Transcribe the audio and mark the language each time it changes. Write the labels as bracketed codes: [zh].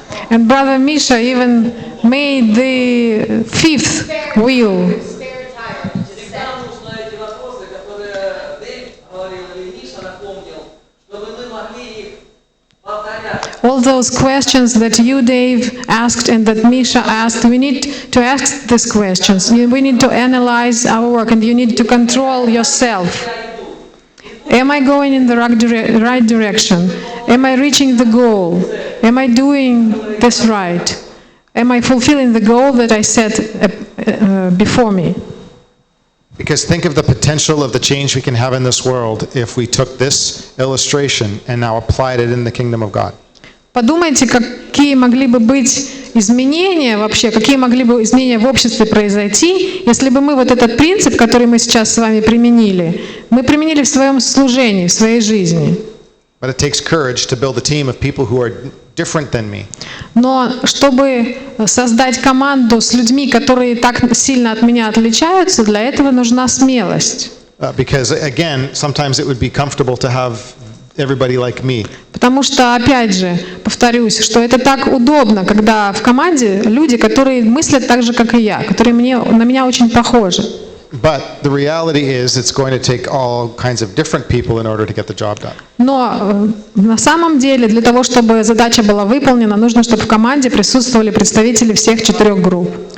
[en] And Brother Misha even made the 5th wheel. Spare tire, just [ru] Всегда нужно эти вопросы, которые Дэйв говорил или Миша напомнил, чтобы мы могли их повторять. [en] All those questions that you, Dave, asked and that Misha asked, we need to ask these questions. We need to analyze our work and you need to control yourself. Am I going in the right direction? Am I reaching the goal? Am I doing this right? Am I fulfilling the goal that I set before me? Because think of the potential of the change we can have in this world if we took this illustration and now applied it in the kingdom of God. [ru] Подумайте, какие могли бы быть изменения вообще, какие могли бы изменения в обществе произойти, если бы мы вот этот принцип, который мы сейчас с вами применили, мы применили в своем служении, в своей жизни. [en] But it takes courage to build a team of people who are different than me. [ru] Но чтобы создать команду с людьми, которые так сильно от меня отличаются, для этого нужна смелость. [en] Because again, sometimes it would be comfortable to have everybody like me. [ru] Потому что, опять же, повторюсь, что это так удобно, когда в команде люди, которые мыслят так же, как и я, которые на меня очень похожи. [en] But the reality is it's going to take all kinds of different people in order to get the job done. [ru] Но на самом деле для того, чтобы задача была выполнена, нужно, чтобы в команде присутствовали представители всех 4 групп.